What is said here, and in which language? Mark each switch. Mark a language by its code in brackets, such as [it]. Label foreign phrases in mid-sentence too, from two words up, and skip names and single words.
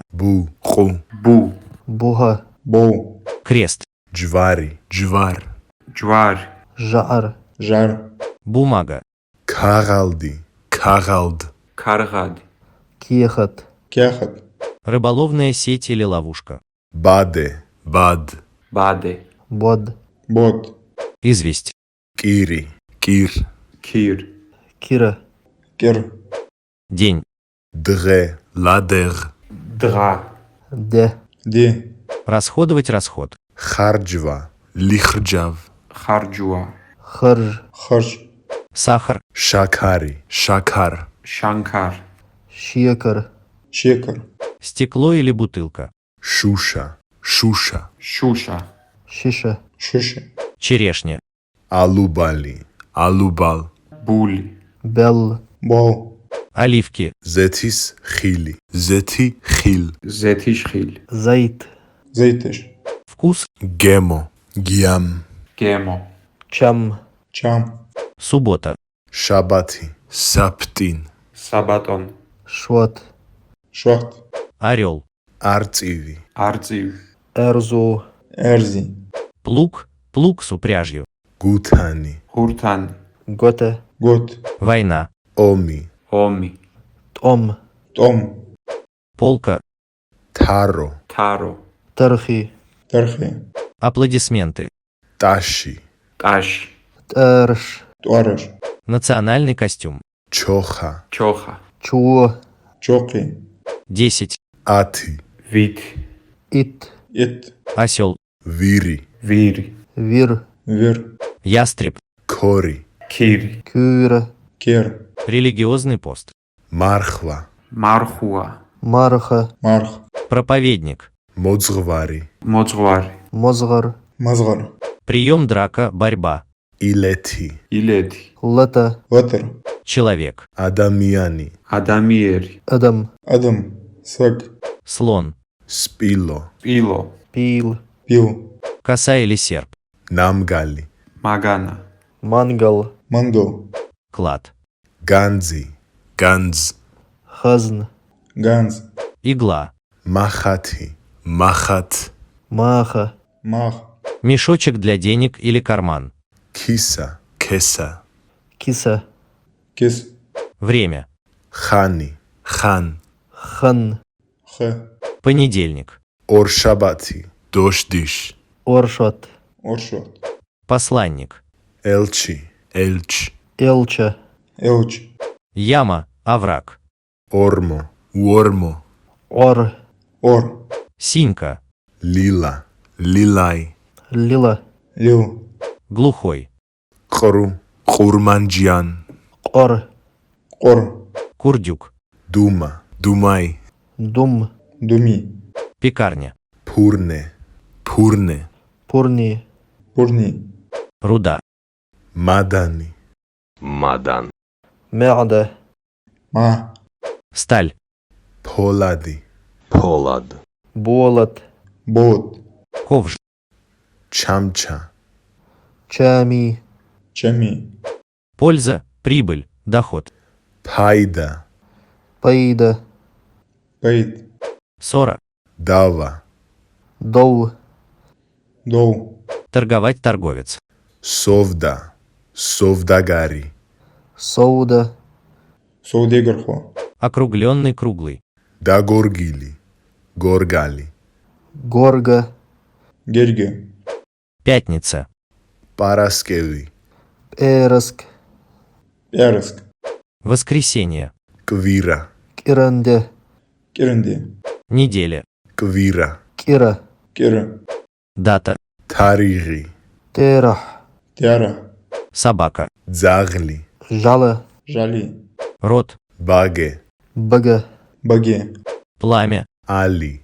[ka] Бу. Ху. Бу. Буга. Боу. [ru] Крест. [ka] Джвари. Джвар. Джвар. Жар. Жар. [ru] Бумага. [ka] Каралди. Каралд. Каргад. Кехат. Кяхат. [ru] Рыболовная сеть или ловушка. [ka] Баде. Бад. Баде. Бод. Бот. [ru] Известь. [ka] Кири. Кир. Кир. Кира. Кер. [ru] День. [ka] Дре. Ладер. Дра. Де. Де. [ru] Расходовать расход. [ka] Харджва. Лихрджав. Харджуа. Харж. Харш. [ru] Сахар. [ka] Шакари. Шакар. Шанкар. Щекар. Чекар. [ru] Стекло или бутылка. [ka] Шуша. Шуша. Шуша. Шиша. Шиши. [ru] Черешня. [ka] Алубали. Алубал. Були. Бел. Бол. [ru] Оливки. [ka] Зетис хили. Зети хил. Зетишхиль. Зайт. Зейтеш. [ru] Вкус. [ka] Гемо. Гиам. Гемо. Чам. Чам. [ru] Суббота. [ka] Шабати. Саптин. Сабатон. Шват. Швахт. [ru] Орел. [ka] Арциви. Арцив. Эрзу. Эрзи. [ru] Плуг. Плуг с упряжью. [ka] Гутани. Хуртан. Готе. Гот. [ru] Война. [ka] Оми. Оми. Том. Том. [ru] Полка. [ka] Таро. Таро. Тархи. Тархи. [ru] Аплодисменты. [ka] Таши. Таш. Терш. Туареш. [ru] Национальный костюм. [ka] Чоха. Чоха. Чуо. Чоки. [ru] 10. [ka] Ати. Вит. Ит. Ит. [ru] Осел. [ka] Вири. Вири. Вир. Вир. [ru] Ястреб. [ka] Кори. Кири. Кюра. Кер. [ru] Религиозный пост. [ka] Мархва. Мархуа. Марха. Марх. [ru] Проповедник. [ka] Моцгвари. Моцвари. Мозгар. Мазгар. [ru] Прием, драка, борьба. [ka] Илети. Илети. Лата. Ватер. [ru] Человек. [ka] Адамияни. Адамиери. Адам. Адам. Саг. [ru] Слон. [ka] Спило. Пило. Пил. Пил. [ru] Коса или серп. [ka] Намгали. Магана. Мангал. Мангал. [ru] Клад. [ka] Ганзи. Ганз. Хазн. Ганз. [ru] Игла. [ka] Махати. Махат. Маха. Мах. [ru] Мешочек для денег или карман. [ka] Киса. Кеса. Киса. Кис. [ru] Время. [ka] Хани. Хан. Хан. Х. [ru] Понедельник. [ka] Оршабати. Дождиш. Оршот. Оршот. [ru] Посланник. [ka] Элчи. Элч. Элча. Элч. [ru] Яма. Овраг. [ka] Ормо. Уормо. Ор. Ор. [ru] Синька. [ka] Лила. Лилай. Лила. Лил. [ru] Глухой. [ka] Хору. Хурманджиан. Ор. Ор. [ru] Курдюк. [ka] Дума. Думай. Дум. Думи. [ru] Пекарня. [ka] Пурне. Пурне. Пурни. Пурни. [ru] Руда. [ka] Мадани. Мяда. Ма. [ru] Сталь. [ka] Полади. Болот. Бот. [ru] Ковш. [ka] Чамча. Чами. Чами. [ru] Польза, прибыль, доход. [ka] Пайда. Пайда. Пейт. [ru] Ссора. [ka] Дава. Дол. Дол. [ru] Торговать, торговец. [ka] Совда. Совдагари. Соуда. Саудегархо. [ru] Округленный, круглый. [ka] Дагоргили. Горгали. Горга. Герге. [ru] Пятница. [ka] Параскеви. Эрск. Пярск. [ru] Воскресенье. [ka] Квира. Киранде. Киренде. [ru] Неделя. [ka] Квира. Кира. Кира. [ru] Дата. [ka] Тариги. Терах. Тяра. [ru] Собака. [ka] Дзагли. Жала. Жали. [ru] Рот. [ka] Баге. Бага. Баге. [ru] Пламя. [ka] Али.